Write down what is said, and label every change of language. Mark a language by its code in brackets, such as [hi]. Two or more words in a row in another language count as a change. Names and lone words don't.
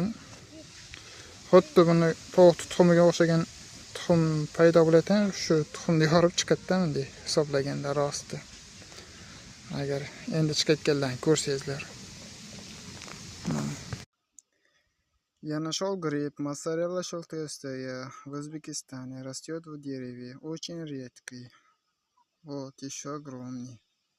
[uz] Xuddi buni tovuq tuxumiga o'xshagan tuxum paydo bo'ladi, shu tuxumni yorib chiqadi bunday hisoblaganda rosti. Agar endi chiqayotganlarni ko'rsangizlar. [ru] Yana гриб, моцарелла шелтистая, в Узбекистане растет в дереве, очень редкий. Вот еще огромный.